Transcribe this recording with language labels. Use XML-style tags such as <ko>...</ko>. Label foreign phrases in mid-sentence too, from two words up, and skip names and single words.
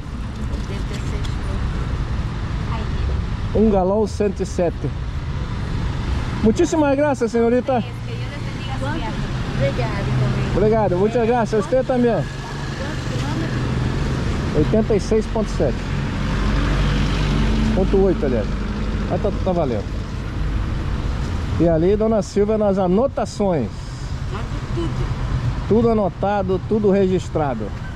<pt>Galão 107. Muitíssimas graças, senhorita.</pt> <es>Que Dios les bendiga su viaje.</es> <pt>Obrigado também. Obrigado, muitas graças. Você também. 86,7. Ponto 8, aliás. Mas tá valendo. E ali, dona Silvia, nas anotações. Tudo anotado, tudo registrado.</pt>